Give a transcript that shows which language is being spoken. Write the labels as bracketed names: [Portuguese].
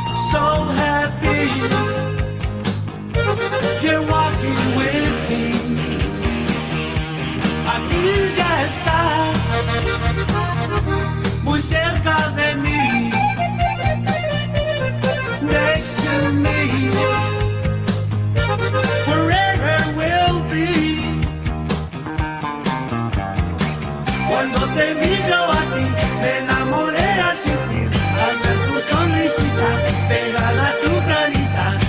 [English] So happy, you're walking with me. [Spanish] Aquí ya estás, muy cerca de mí. [English] Next to me, forever will be. [Spanish] Cuando te vi yo a ti, me enamoré al sentir, al ver tu sonrisita, pegada a tu carita.